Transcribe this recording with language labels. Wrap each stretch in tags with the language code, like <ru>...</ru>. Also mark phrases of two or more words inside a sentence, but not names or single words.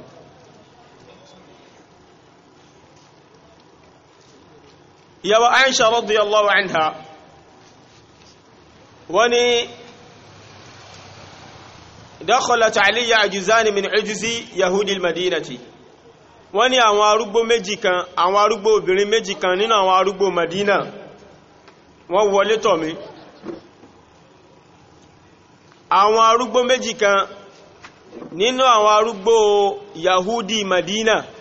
<ar>يا عائشة رضي الله عنها وني دخلت علي عجزان من عجز يهود المدينة</ar> <yo>wọ́n ní àwọn arúgbó méjì kan àwọn arúgbó obìnrin méjì kan nínú àwọn arúgbó Madina wọ́n wọlé tọ̀ mí àwọn arúgbó méjì kan nínú àwọn arúgbó Yahudi Madina</yo>